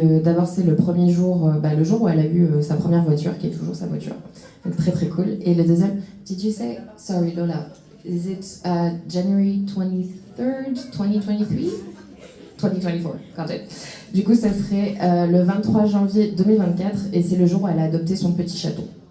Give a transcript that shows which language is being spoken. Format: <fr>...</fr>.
<fr>D'abord, c'est le premier jour, le jour où elle a eu sa première voiture, qui est toujours sa voiture. Donc très très cool. Et le deuxième,</fr> <en>did you say, sorry Lola, is it January 23rd, 2023? 2024, got it.</en> <fr>Du coup, ça serait le 23 janvier 2024, et c'est le jour où elle a adopté son petit chaton.</fr>